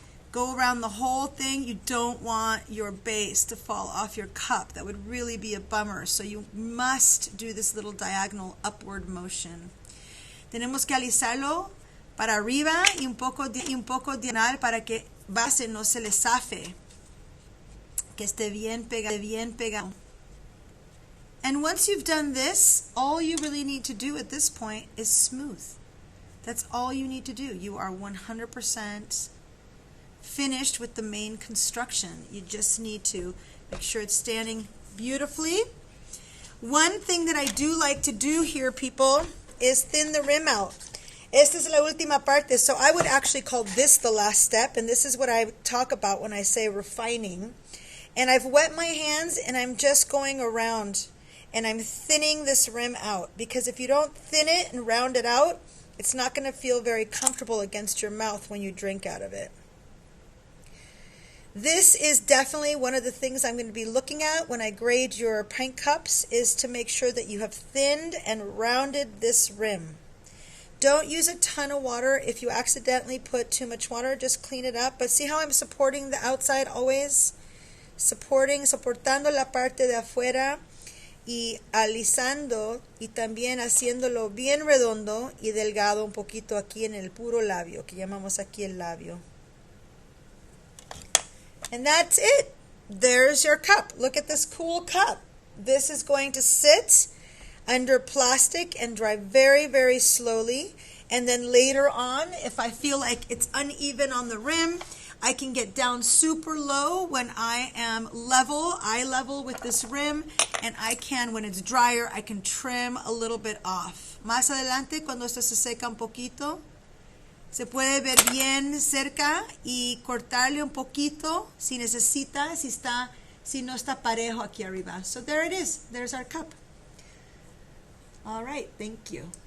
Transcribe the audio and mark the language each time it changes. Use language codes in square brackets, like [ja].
[en] Go around the whole thing. You don't want your base to fall off your cup. That would really be a bummer. So you must do this little diagonal upward motion. [es] Tenemos que alisarlo para arriba y un poco diagonal para que base no se le zafe. Que esté bien pegado. [en] And once you've done this, all you really need to do at this point is smooth. That's all you need to do. You are 100% finished with the main construction. You just need to make sure it's standing beautifully. One thing that I do like to do here, people, is thin the rim out. [es] Esta es la última parte. [en] So I would actually call this the last step, and this is what I talk about when I say refining. And I've wet my hands, and I'm just going around, and I'm thinning this rim out, because if you don't thin it and round it out, it's not going to feel very comfortable against your mouth when you drink out of it. This is definitely one of the things I'm going to be looking at when I grade your pint cups, is to make sure that you have thinned and rounded this rim. Don't use a ton of water. If you accidentally put too much water, just clean it up. But see how I'm supporting the outside always? [es] Soportando la parte de afuera y alisando y también haciéndolo bien redondo y delgado un poquito aquí en el puro labio, que llamamos aquí el labio. [en] And that's it. There's your cup. Look at this cool cup. This is going to sit under plastic and dry very, very slowly. And then later on, if I feel like it's uneven on the rim, I can get down super low when I am eye level with this rim, and I can, when it's drier, I can trim a little bit off. [es] Más adelante, cuando esto se seca un poquito, se puede ver bien cerca y cortarle un poquito si necesita, si no está parejo aquí arriba. [en] So there it is. There's our cup. All right, thank you.